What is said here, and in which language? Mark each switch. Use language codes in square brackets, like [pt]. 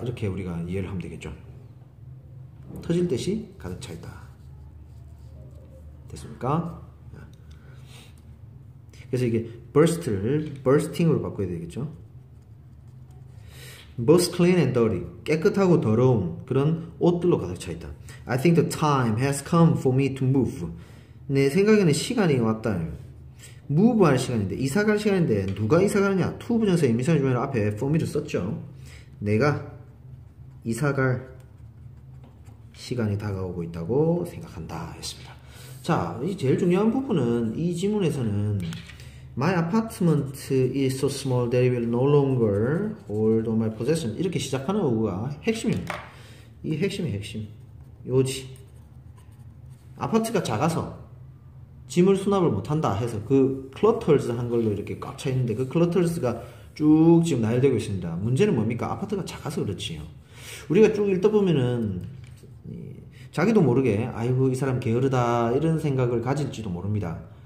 [ko] 이렇게 우리가 이해를 하면 되겠죠. 터질 듯이 가득 차 있다. 됐습니까? 그래서 이게 burst를 bursting으로 바꿔야 되겠죠. [en] burst clean and dirty. [ko] 깨끗하고 더러운 그런 옷들로 가득 차 있다. [en] I think the time has come for me to move. [ko] 내 생각에는 시간이 왔다. move 할 시간인데, 이사 갈 시간인데, 누가 이사 가느냐? to 부정사 임의사절 주어는 앞에 for me를 썼죠. 내가 이사 갈 시간이 다가오고 있다고 생각한다. 했습니다. 자, 이 제일 중요한 부분은 이 지문에서는 [en] My apartment is so small that it will no longer hold all my possessions. [ko] 이렇게 시작하는 어구가 핵심입니다. 이 핵심이 핵심. 요지. 아파트가 작아서 짐을 수납을 못한다 해서 그 clutters 한 걸로 이렇게 꽉 차 있는데 그 clutters가 쭉 지금 나열되고 있습니다. 문제는 뭡니까? 아파트가 작아서 그렇지요. 우리가 쭉 읽다 보면은 자기도 모르게 아이고 이 사람 게으르다 이런 생각을 가질지도 모릅니다.